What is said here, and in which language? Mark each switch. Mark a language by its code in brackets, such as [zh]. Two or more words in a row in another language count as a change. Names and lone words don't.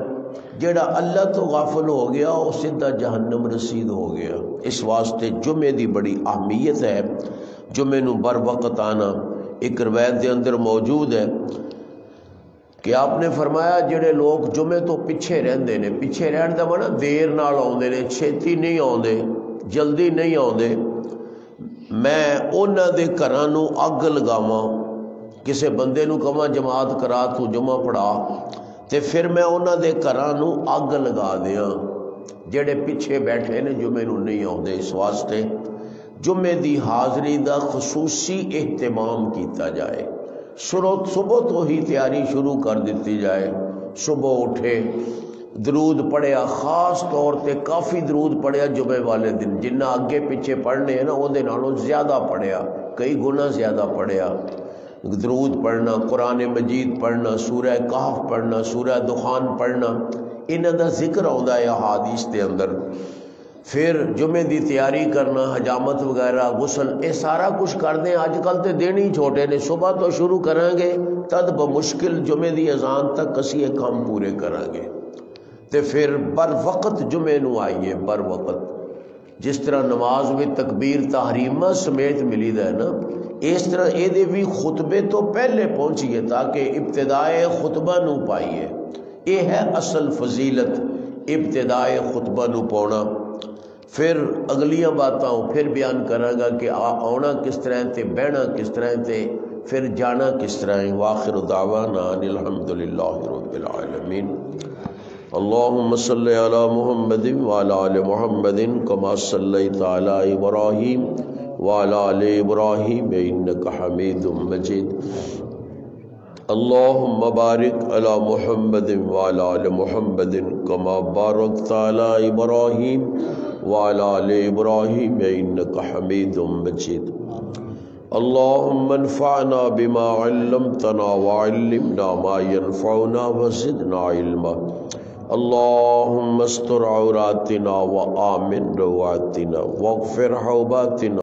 [pa] جڑا اللہ تو غافل ہو گیا وہ سیدھا جہنم رسید ہو گیا. اس واسطے جمعے دی بڑی اہمیت ہے. جمعے نو بر وقت آنا ایک روایت دے اندر موجود ہے کہ آپ نے فرمایا جڑے لوگ جمعے تو پیچھے رہندے نے، پیچھے رہن دا مانا دیر نال آوندے نے، چھیتی نہیں آوندے، جلدی نہیں آوندے، میں انہاں دے گھراں نو اگ لگاواں. کسے بندے نو کہاں جماعت کرا تو جمعہ پڑھا تے پھر میں انہاں دے گھراں نو اگ لگا دیاں جڑے پیچھے بیٹھے نے جمعے نو نہیں آوندے. اس واسطے جمعے دی حاضری دا خصوصی اہتمام کیتا جائے. صبح تو ہی تیاری شروع کر دیتی جائے. صبح اٹھے درود پڑھیا، خاص طور تے کافی درود پڑھیا جمعے والے دن، جنہ اگے پیچھے پڑھنے ہیں نا وہ دے نالوں زیادہ پڑھیا، کئی گنا زیادہ پڑھیا. درود پڑھنا، قرآن مجید پڑھنا، سورہ کہف پڑھنا، سورہ دخان پڑھنا، انہاں دا ذکر آندا ہے احادیث دے اندر. پھر جمعے دی تیاری کرنا، حجامت وغیرہ، غسل، اے سارا کچھ کر دیں. اج کل تے دن ہی چھوٹے نے، صبح تو شروع کریں گے تد بمشکل جمعے دی اذان تک اسی یہ کام پورے کریں گے. تے پھر بر وقت جمعے نو آئیے، بر وقت. جس طرح نماز میں تکبیر تحریمہ سمیت ملی ہے نا، اس طرح اے دے بھی خطبے تو پہلے پہنچیے تاکہ ابتدائے خطبہ نو پائیے. اے ہے اصل فضیلت، ابتدائے خطبہ نو پونا. پھر اگلیاں باتاں پھر بیان کرے گا کہ آنا کس طرح تے، بہنا کس طرح تے، پھر جانا کس طرح. [ar] واخر دعوانا ان الحمدللہ رب العالمین. اللہم صلی علی محمد وعلی آل محمد کما صلیت علی ابراہیم وعلی آل ابراہیم انک حمید مجید. اللہم بارک علی محمد وعلی آل محمد کما بارکت علی ابراہیم وعلی آل ابراہیم انک حمید مجید. اللہم انفعنا بما علمتنا وعلمنا ما ينفعنا وزدنا علما. اللہم استر عوراتنا وآمن رواتنا واغفر حوباتنا